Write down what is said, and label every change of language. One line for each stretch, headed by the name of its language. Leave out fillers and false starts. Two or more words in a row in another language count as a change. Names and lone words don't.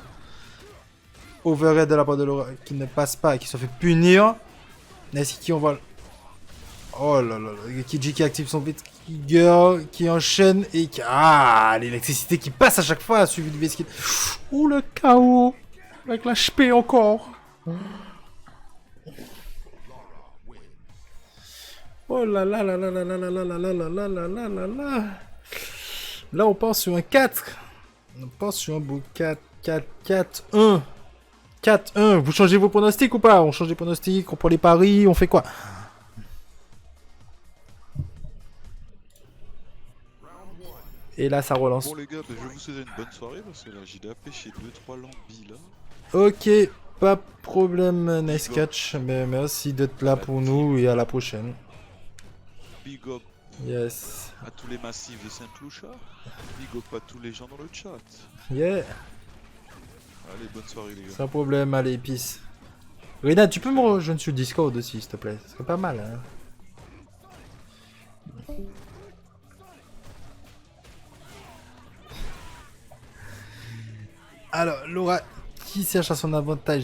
French: Overhead de la part de Laura qui ne passe pas et qui se fait punir.
English: Nice Kill
French: qui on va... Oh là là là. Kiji qui active son V-Trigger. Qui enchaîne et qui... Ah, l'électricité qui passe à chaque fois suivi du V-Skill. Ouh, le chaos. Avec la HP encore. Oh là là là là là là là là là là là là là là là là. Là, on part sur un 4. On part sur un beau 4, 4, 4, 1. 4, 1. Vous changez vos pronostics ou pas? On change les pronostics, on prend les paris, on fait quoi? Et là, ça relance. Bon les gars, je vous souhaite une bonne soirée parce que là j'ai pêché 2-3 lambis là. Ok, pas de problème,
English: nice catch.
French: Mais merci d'être là pour nous et à la prochaine.
English: Big up Yes.
French: à tous les massifs de Saint-Lucha.
English: Big up
French: à tous les gens dans le chat.
English: Yeah.
French: Allez, bonne soirée les gars. Sans problème, allez, peace. Rina, tu peux me rejoindre sur Discord aussi, s'il te plaît. Ce serait pas mal, hein. Alors, Laura qui cherche à son avantage.